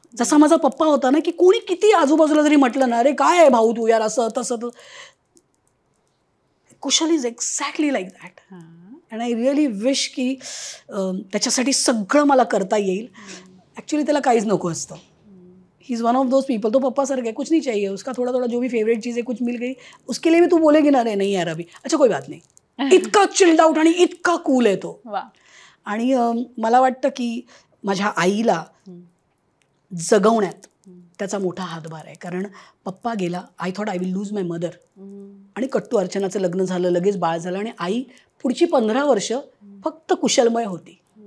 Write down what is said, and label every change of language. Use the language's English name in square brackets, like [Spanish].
[Marathi] जसा माझा पप्पा होता ना, की कोणी किती आजूबाजूला जरी म्हटलं ना, अरे काय आहे भाऊ तू यार, असं तसं, [English] Kushal is exactly like that. And I really wish [Marathi] की त्याच्यासाठी सगळं मला करता येईल. ॲक्च्युली त्याला काहीच नको असतं. [English] he is one of those people, [Hindi] तो पप्पा सर है, कुछ नहीं चाहिए उसका, थोड़ा थोड़ा जो भी फेवरेट चीज़ है कुछ मिल गई उसके लिए भी तू बोलेगी ना, रे नहीं यार अभी, अच्छा कोई बात नहीं. [Marathi] इतका चिल्ड आउट आणि इतका कूल आहे तो. आणि मला वाटतं की माझ्या आईला जगवण्यात त्याचा मोठा हातभार आहे, कारण पप्पा गेला, [English] I thought I will lose my mother, [Marathi] आणि कट्टू अर्चनाचं लग्न झालं, लगेच बाळ झालं, आणि आई पुढची 15 वर्ष फक्त कुशलमय होती.